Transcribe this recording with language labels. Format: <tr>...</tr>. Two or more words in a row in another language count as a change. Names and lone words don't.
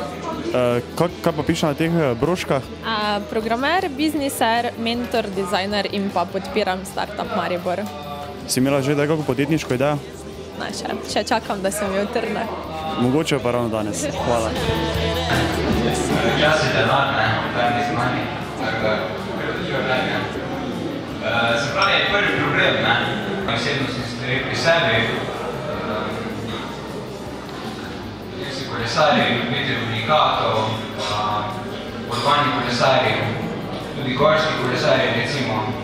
<sl>Kaj pa piše na teh broškah? Programer, bizniser, mentor, dizajner in pa podpiram Startup Maribor. Si imela že kakšno podjetniško idejo? Ne, še čakam, da se mi utrne. Mogoče pa ravno danes. Hvala. Čas je denar,</sl> <en>time is money,</en> <sl>tako da predočujem nekaj. Se pravi, je prvi problem, osebnostni stvari pri sebi. Si kolesari, ljubitelj unikatov, urbani kolesari, tudi gorski kolesari, recimo.</sl>